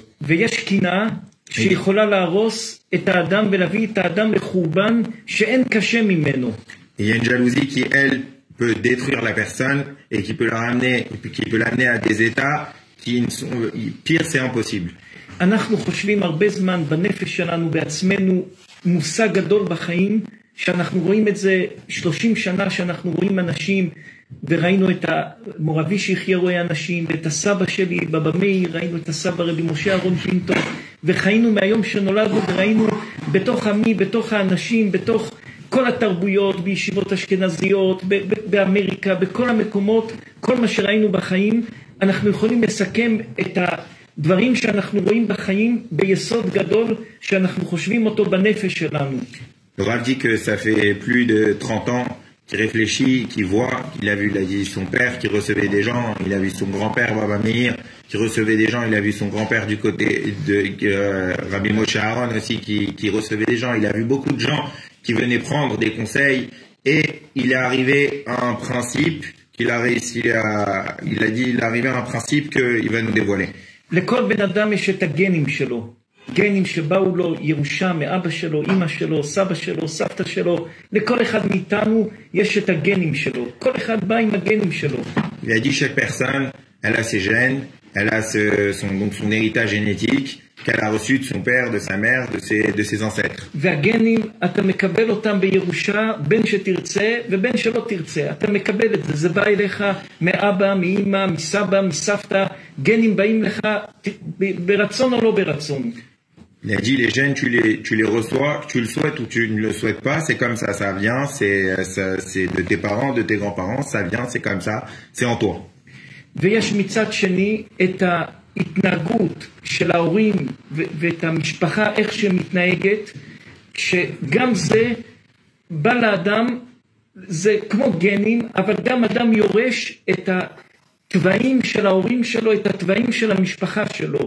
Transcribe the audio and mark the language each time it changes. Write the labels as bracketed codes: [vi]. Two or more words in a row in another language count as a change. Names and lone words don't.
[he] ויש קינה שיכולה להרוס את האדם ולהביא את האדם לחורבן שאין קשה ממנו. [fr] Et il y a une jalousie qui, elle, peut détruire la personne et qui peut l'amener à des états qui ne sont pire, c'est impossible. [he] אנחנו חושבים הרבה זמן בנפש שלנו בעצמנו מושג גדול בחיים שאנחנו רואים את זה 30 שנה שאנחנו רואים אנשים וראינו את המורבי שיחיה רואה אנשים ואת הסבא שלי בבא מאיר, ראינו את הסבא רבי משה אהרון פינטו וחיינו מהיום שנולדנו וראינו בתוך עמי, בתוך האנשים, בתוך כל התרבויות, בישיבות אשכנזיות, באמריקה, בכל המקומות, כל מה שראינו בחיים, אנחנו יכולים לסכם את הדברים שאנחנו רואים בחיים ביסוד גדול שאנחנו חושבים אותו בנפש שלנו. [fr] Le Rav dit que ça fait plus de 30 ans qu'il réfléchit, qu'il voit, il a vu son père qui recevait des gens, il a vu son grand-père Baba Meir qui recevait des gens, il a vu son grand-père du côté de Rabbi Moshe Aaron aussi qui recevait des gens, il a vu beaucoup de gens qui venaient prendre des conseils, et il est arrivé à un principe qu'il a réussi il a dit, il est arrivé à un principe qu'il va nous dévoiler. [he] לכל בן אדם יש את הגנים שלו, גנים שבאו לו ירושה מאבא שלו, אמא שלו, סבא שלו, סבתא שלו, לכל אחד מאיתנו יש את הגנים שלו, כל אחד בא עם הגנים שלו. [fr] Il a dit chaque personne, elle a ses gènes, elle a son héritage génétique qu'elle a reçu de son père, de sa mère, de ses ancêtres. [he] והגנים אתה מקבל אותם בירושה בין שתרצה ובין שלא תרצה, אתה מקבל את זה, זה בא אליך מאבא, מאמא, מסבא, מסבתא, גנים באים לך ברצון או לא ברצון. [fr] Il a dit les gènes, tu les reçois, tu le souhaites ou tu ne le souhaites pas, c'est comme ça vient, c'est de tes parents, de tes grands-parents, ça vient, c'est comme ça, c'est en toi. [he] ויש מצד שני את ההתנהגות של ההורים ואת המשפחה, איך שמתנהגת, שגם זה בא לאדם, זה כמו גנים, אבל גם אדם יורש את התוואים של ההורים שלו, את התוואים של המשפחה שלו.